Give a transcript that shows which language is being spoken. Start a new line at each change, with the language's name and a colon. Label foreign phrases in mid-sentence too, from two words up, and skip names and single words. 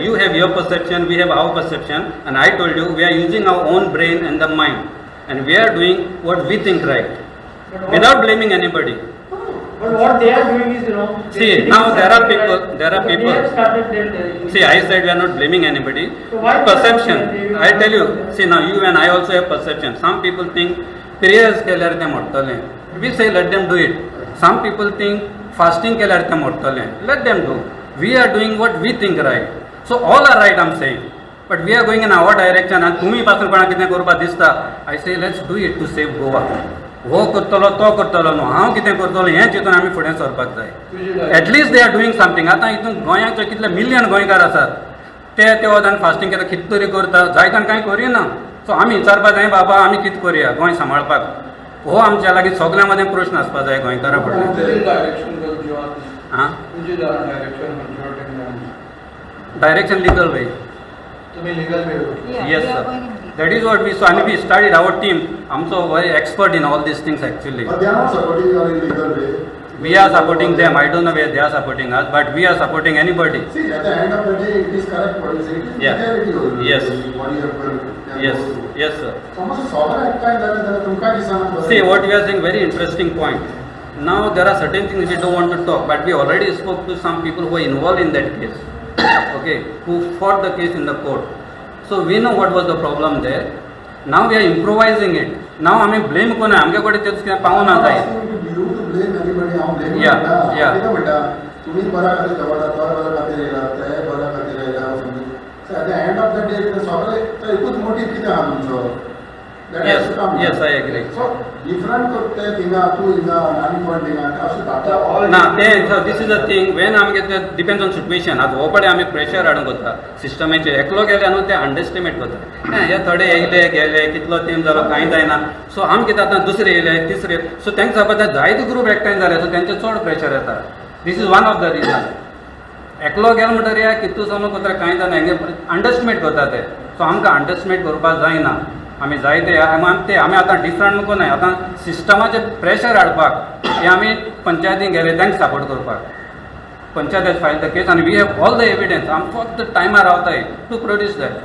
English: You have your perception, we have our perception, and I told you we are using our own brain and the mind, and we are doing what we think right without blaming anybody. But what they are doing is wrong. See, now there are people. They have started their See, I said we are not blaming anybody. So why Perception. they- I tell you. See, now you and I also have perception. Some people think prayers
Konkani: केल्यार ते मोडटले.
English: We say let them do it. Some people think fasting
Konkani: केल्यार ते मोडटले.
English: Let them do. We are doing what we think right. So all are right, I'm saying. But we are going in our direction.
Konkani: And तुम्ही पासून कोणाक कितें करपाक दिसता,
English: I say let's do it to save Goa.
Konkani: हो करतलो तो करतलो न्हू हांव कितें करतलो हें चिंतून आमी फुडें सरपाक जाय.
English: At least they are doing something.
Konkani: आतां हितून गोंयाचे कितले मिलियन गोंयकार आसात ते वदान फास्टींग केल्यार कितें तरी करता जायतान कांय करिना. सो आमी विचारपाक जाय बाबा आमी कितें करुया गोंय सांबाळपाक. हो आमच्या लागीं सगळ्या मदें प्रश्न आसपाक जाय गोंयकारा फुडें.
English: Direction legal way. Yes, sir. That is what we saw, and we started our team. I'm so very expert in all these things actually. But they are not supporting you in legal way. We are supporting them. I don't know where they are supporting us, but we are supporting anybody. See, at the end of the day, it is correct what you say. It is Yeah. reality only. Yes. What you have Yes, yes, sir.
Konkani: समज सोबत एकठांय जालें जाल्यार तुमकां दिसना बरें.
English: See, what you are saying, very interesting point. Now, there are certain things we don't want to talk, but we already spoke to some people who are involved in that case, okay, who fought the case in the court. So, we know what was the problem there. Now, we are improvising it.
Marathi: Now, आम्ही blame कोण आहे?
Konkani: आमच्या कडे तेच कितें पावूं ना जाय.
English: You to blame anybody, हांव blame Yeah,
Konkani: करना.
English: yeah.
Konkani: कितें म्हणटा, तुम्ही बऱ्या खातीर दवरता, तो बऱ्या खातीर येयला, ते बऱ्या खातीर येयला, समजून.
English: So, at the end of the day,
Konkani: ते सगळे तो एकूच motive कितें आहा तुमचो?
English: That has Yes, to come. yes, I agree.
Konkani: So, different ते थिंगा, तूं हिंगा, आनी कोण थिंगा, अशें जाता. ना ते
English: this is a thing when
Konkani: आमी
English: depends on situation
Konkani: आज हो पडे आमी प्रेशर हाडून करता सिस्टमेचेर एकलो गेले न्हू ते अंडरस्टिमेट करता हे थोडे येयले गेले कितलो तेम जालो कांय जायना सो आमी कितें आतां दुसरे येयले तिसरे सो तांकां खबर जायते ग्रूप एकठांय जाले सो तेंचे चड प्रेशर येता
English: this is one of the reason
Konkani: एकलो गेलो म्हणटरी कितू समज करता कांय जायना हेंगे अंडरस्टिमेट करता ते सो आमकां अंडरस्टिमेट करपाक जायना आमी जायते आमी आतां डिफरंट नको न्हय आतां सिस्टमाचेर प्रेशर हाडपाक हे आमी पंचायतीक गेले तांकां सपोर्ट करपाक
English: Panchayat file the case
Konkani: आनी
English: we have all the evidence
Konkani: आमी फक्त टायमार रावताय
English: to produce that